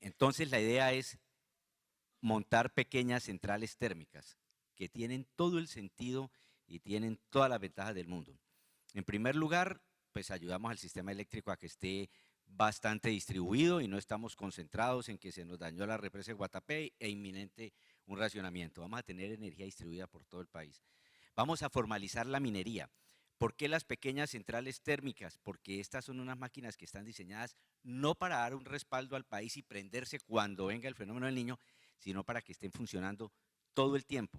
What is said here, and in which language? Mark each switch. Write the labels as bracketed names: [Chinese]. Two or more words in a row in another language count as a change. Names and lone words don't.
[Spanish] Entonces la idea es montar pequeñas centrales térmicas que tienen todo el sentido y tienen todas las ventajas del mundo. En primer lugar, pues ayudamos al sistema eléctrico a que esté bastante distribuido y no estamos concentrados en que se nos dañó la represa de Guatapé e inminente un racionamiento. Vamos a tener energía distribuida por todo el país. Vamos a formalizar la minería. ¿Por qué las pequeñas centrales térmicas? Porque estas son unas máquinas que están diseñadas no para dar un respaldo al país y prenderse cuando venga el fenómeno del Niño, sino para que estén funcionando todo el tiempo.